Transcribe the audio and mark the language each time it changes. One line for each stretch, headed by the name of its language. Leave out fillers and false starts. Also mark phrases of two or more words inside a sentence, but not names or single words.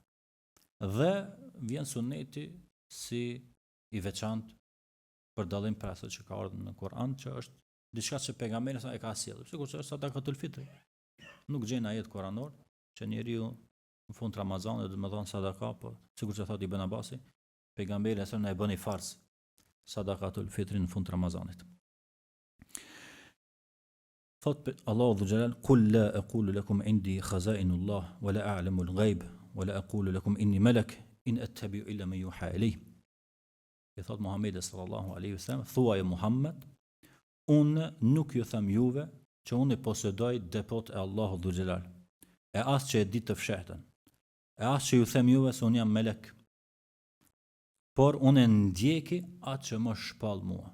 Albanian: Dhe vjen suneti si i veçantë për dallim për asaj që ka ardhur në Kur'an, që është diçka që pejgamberi sa e ka sjellë, sikur që është
Arabic: صدقة الفطر.
Albanian: Nuk gjen ajet kuranor që njeriu në fund të Ramazanit, do të thonë sadaka, po sikur që thotë Ibn Abasi, pejgamberi sa na e bëni farz
Arabic: صدقة الفطر
Albanian: në fund të Ramazanit. Thot
Arabic: الله ذو الجلال, "قل لا أقول لكم عندي خزائن الله ولا أعلم الغيب ولا أقول لكم إني ملك إن أتبع إلا ما يوحى إلي."
Albanian: I thot Muhamedi
Arabic: صلى الله عليه وسلم,
Albanian: thuaj Muhammed, unë nuk ju them juve që unë i posedoj depot e Allahut
Arabic: ذو الجلال,
Albanian: e as që e di të fshehtën, e as që ju them juve se unë jam melek, por unë e ndjeki atë që më shpall mua.